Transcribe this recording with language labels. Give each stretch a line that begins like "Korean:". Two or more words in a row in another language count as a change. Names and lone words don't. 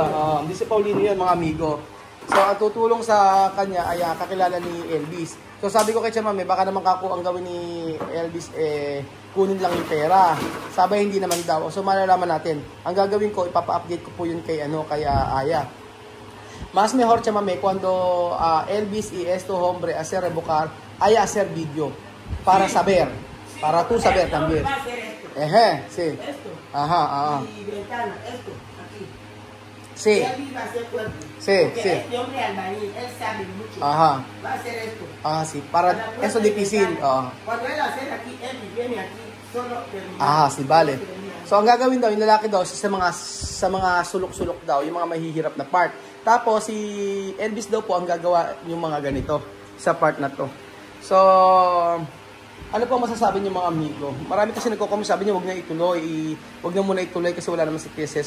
Filipino: Hindi sa Paulino yun, mga amigo. So, ang tutulong sa kanya ay kakilala ni Elvis. So, sabi ko kay Chamame, baka naman ang gawin ni Elvis, kunin lang yung pera. Sabay, hindi naman daw. So, malalaman natin. Ang gagawin ko, ipapa-update ko po yun kay Aya.
Spanish: Mas mejor, Chamame, cuando Elvis y esto hombre hacer revocar, Aya hacer video. Para saber. Para tú saber también. Sí. Esto. Ajá. Y ventana, esto, aquí. Sí. Él va a hacer fuerte. Sí. Este hombre albañil, él sabe mucho. Ajá. Va a hacer esto. Sí. Para eso difícil. Cuando él hace aquí, él viene aquí, solo termina. Sí, vale.
Filipino: So, ang gagawin daw, yung lalaki daw, sa mga sulok-sulok daw, yung mga mahihirap na part. Tapos, si Elvis daw po ang gagawa yung mga ganito sa part na to. So, ano po masasabi niyo, mga amigo? Marami kasi nagko-comment, sabi niyo, wag na muna ituloy kasi wala naman si Tia Celsa.